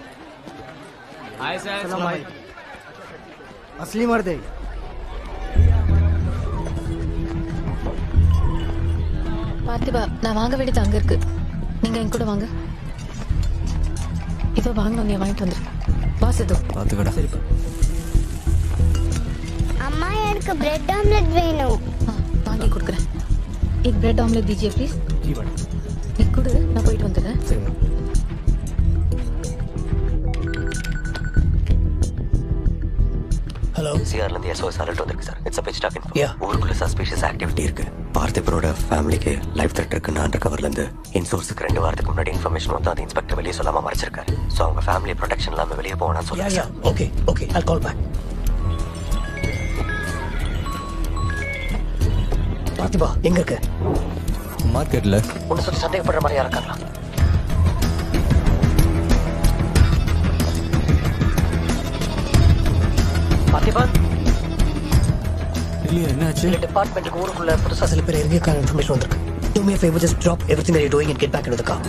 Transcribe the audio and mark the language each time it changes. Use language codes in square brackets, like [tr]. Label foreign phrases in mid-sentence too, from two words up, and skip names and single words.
[en] Hi sir. [hi] सलाम भाई। असली मर्द है। [ta] பார்த்திபா, நான் வாங்க வேண்டியது அங்க இருக்கு. நீங்க என் கூட வாங்க. இதோ வாங்கணும், நீ வாங்கிட்டு வந்துரு. பாஸ் இதோ பாத்துக்கடா. சரிப்பா. अम्मा எனக்கு [en] bread omelette [ta] வேணும். வாங்கி கொடுக்குறேன். [hi] एक [en] bread omelette [hi] दीजिए प्लीज. जी मैडम. [ta] நீ கொடு, நான் போயிட்டு வந்துடுறேன். சரி மேடம். சிஆர்ல இருந்து [en] SOS alert [ta] வந்திருக்கு சார். [en] இட்ஸ் a pitch dark info. Yeah. [ta] ஊருக்குள்ள [en] suspicious activity [ta] இருக்கு. பார்த்திபரோட ஃபேமிலிக்கு [en] life threat [ta] இருக்குன்னு [en] under cover [ta] இருந்து இன்சோர்ஸுக்கு 2 வாரத்துக்கு முன்னாடி இன்ஃபர்மேஷன் வந்து அந்த இன்ஸ்பெக்டர் வெளியே சொல்லாம மறைச்சிருக்காரு. ஸோ அவங்க ஃபேமிலி ப்ரொடெக்ஷன் இல்லாம வெளியே போகணும்னு சொல்லுங்க. [en] ஓகே I'll call back. [ta] பார்த்திபா எங்க இருக்க? மார்க்கெட்ல உன்னை சுற்றி சந்தேகப்படுற மாதிரியா இருக்காங்களா? பார்த்திபா இல்லையா என்னாச்சு? இந்த டிபார்ட்மெண்ட்டுக்கு ஊருக்குள்ள புதுசா சில பேர் இறங்கியிருக்காங்க இன்ஃபர்மேஷன் வந்திருக்கு. [en] Do me a favor, just drop everything that you're doing and get back into the car.